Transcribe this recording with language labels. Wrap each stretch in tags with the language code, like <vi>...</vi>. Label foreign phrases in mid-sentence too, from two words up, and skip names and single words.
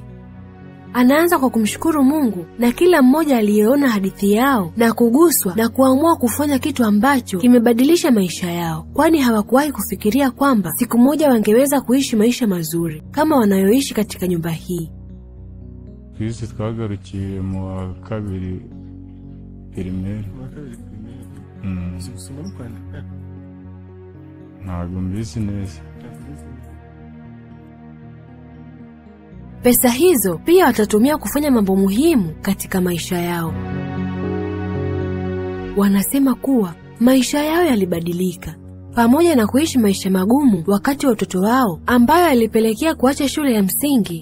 <sw>Anaanza kwa kumshukuru Mungu na kila mmoja aliyeona hadithi yao na kuguswa na kuamua kufanya kitu ambacho kimebadilisha maisha yao, kwani hawakuwahi kufikiria kwamba siku moja wangeweza kuishi maisha mazuri kama wanayoishi katika nyumba hii.</sw> <rw>Sisi twagarukiye mu kabiri primaire. Ntabwo mbizi neza.</rw> <sw>Pesa hizo pia watatumia kufanya mambo muhimu katika maisha yao. Wanasema kuwa maisha yao yalibadilika pamoja na kuishi maisha magumu wakati wa utoto wao, ambayo yalipelekea kuacha shule ya msingi.</sw>